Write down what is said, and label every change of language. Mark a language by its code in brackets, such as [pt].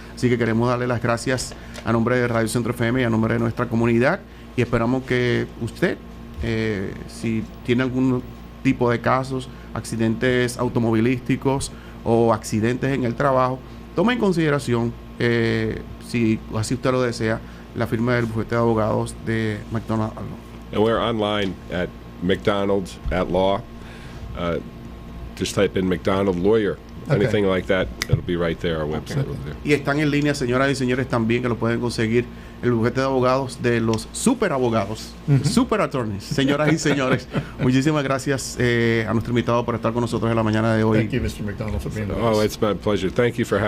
[es] Así que queremos darle las gracias a nombre de Radio Centro FM y a nombre de nuestra comunidad, y esperamos que usted, si tiene algún tipo de casos, accidentes automovilísticos o accidentes en el trabajo, tome en consideración, si así usted lo desea, la firma del bufete de abogados de McDonald & Law. [en] And we're online at McDonald at Law. Just type in McDonald Lawyer. Okay. Anything like that, it'll be right there. Our website will be there. [es] Y están en línea, señoras y señores, también, que lo pueden conseguir el bufete de abogados de los super abogados, [en] super attorneys. [es] Señoras y señores, muchísimas gracias a nuestro invitado por estar con nosotros en la mañana de hoy. [en] Thank you, Mr. McDonald, for being with us. Oh, it's my pleasure. Thank you for having